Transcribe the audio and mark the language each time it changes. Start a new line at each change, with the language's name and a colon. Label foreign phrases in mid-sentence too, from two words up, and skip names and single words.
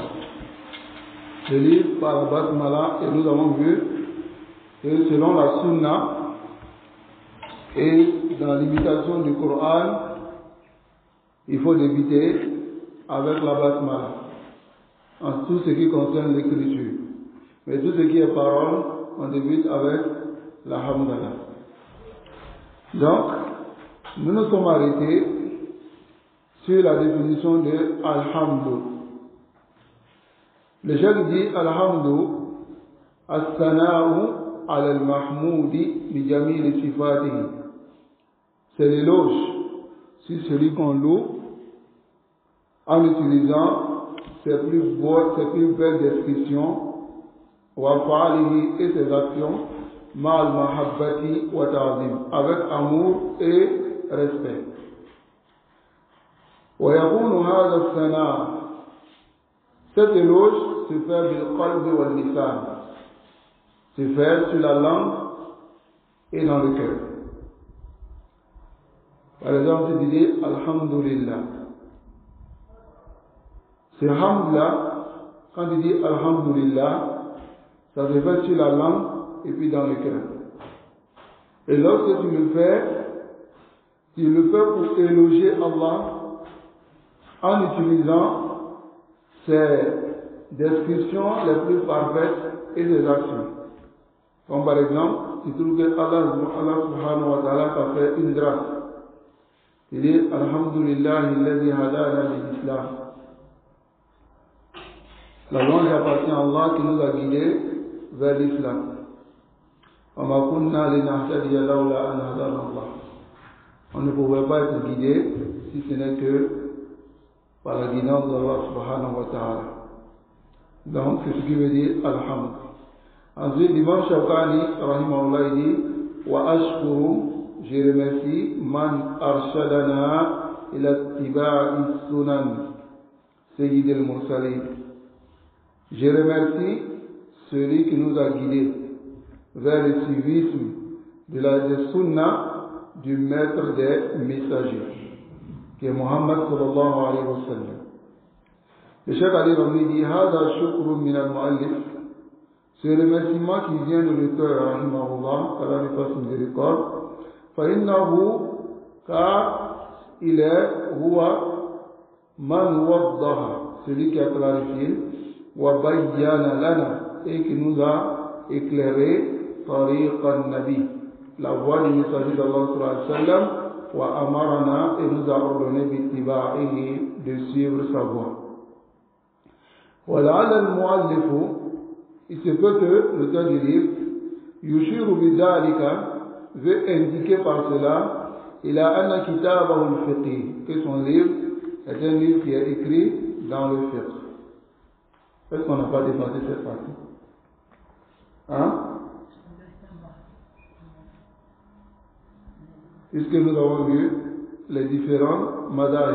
French: Le livre par la basmala, et nous avons vu que selon la sunna, et dans l'imitation du Coran, il faut débuter avec la basmala, en tout ce qui concerne l'écriture. Mais tout ce qui est parole, on débute avec la hamdala. Donc, nous nous sommes arrêtés sur la définition de alhamdu. Le cheikh dit
Arabic: الحمد الثناء على المحمود بجميل صفاته.
French: C'est l'éloge sur celui qu'on loue en utilisant ses plus belles descriptions
Arabic: وفعاله
French: et ses actions
Arabic: مع المحبة والتعظيم,
French: avec amour et respect.
Arabic: ويكون هذا الثناء',
French: cet éloge se fait
Arabic: بالقلب واللسان,
French: se fait sur la langue et dans le cœur. Par exemple, tu dis alhamdulillah. C'est hamdulillah, quand tu dis alhamdulillah, ça se fait sur la langue et puis dans le cœur. Et lorsque tu le fais pour éloger Allah en utilisant ses descriptions les plus parfaites et ses actions. Comme par exemple, tu trouves que
Arabic: الله سبحانه وتعالى
French: t'a fait une grâce. Il dit
Arabic: الحمد لله الذي هدانا للإسلام.
French: La louange appartient à Allah qui nous a guidés vers l'islam. On ne pouvait pas être guidé si ce n'est que par la guidance d'
Arabic: الله سبحانه وتعالى.
French: Donc, c'est ce qui veut dire alhamd. Ensuite, l'imam Shawkani, rahimahullah, dit
Arabic: وأشكر,
French: je remercie
Arabic: من أرشدنا إلى اتباع سنن سيد المرسلين.
French: Je remercie celui qui nous a guidés vers le civisme de la sunna du maître des messagers, qui est Muhammad
Arabic: صلى الله عليه وسلم.
French: Le Cheikh Ali Rami dit
Arabic: هذا شكر من المؤلف,
French: c'est le remerciement qui vient de l'auteur, rahimahullah, Allah lui fasse miséricorde. Fa'innahu, car il est
Arabic: هو من وضح,
French: celui qui a clarifié,
Arabic: وبين لنا,
French: et qui nous a éclairé
Arabic: طريق النبي,
French: la voie du messager d'Allah
Arabic: صلى الله عليه وسلم وأمرنا,
French: et nous a ordonné bittiba'ihi, de suivre sa voie.
Arabic: ولعل المؤلف,
French: il se peut que l'auteur du livre,
Arabic: يشير بذلك,
French: veut indiquer par cela, il a
Arabic: أن كتابه الفقه,
French: que son livre est un livre qui est écrit dans le fiqh. Est-ce qu'on n'a pas dépassé cette partie? Hein? Puisque nous avons vu les différents madhahib.